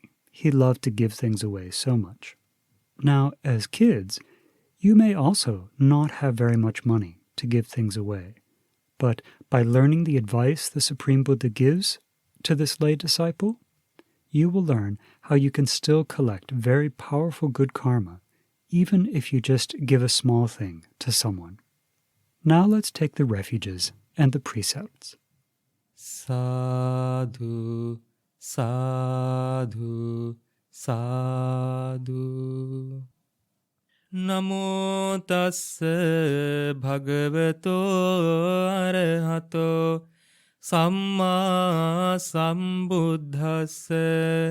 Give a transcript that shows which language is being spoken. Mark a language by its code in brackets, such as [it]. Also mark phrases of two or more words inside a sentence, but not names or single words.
[en] He loved to give things away so much. Now, as kids, you may also not have very much money to give things away, but by learning the advice the Supreme Buddha gives to this lay disciple, you will learn how you can still collect very powerful good karma, even if you just give a small thing to someone. Now let's take the refuges and the precepts. [pi] Sadhu, sadhu, sadhu. Namo tassa bhagavato arahato samma sambuddhassa.